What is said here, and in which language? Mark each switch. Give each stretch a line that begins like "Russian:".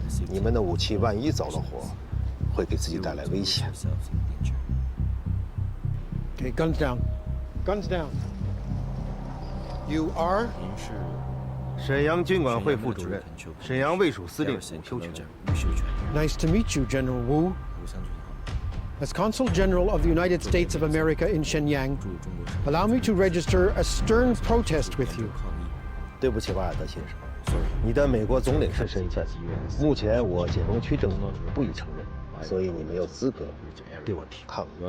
Chinese: 你们的武器万一走了火，会给自己带来危险。
English: Okay, guns down. Guns down. You are?
Chinese: 沈阳军管会副主任，沈阳卫戍司令伍修权。
English: Nice to meet you, General Wu. As Consul General of the United States of America in Shenyang, allow me to register a stern protest with you.
Chinese: 对不起，瓦尔德先生，你的美国总领事身份，目前我解放区政府不予承认，所以你没有资格对我提抗议。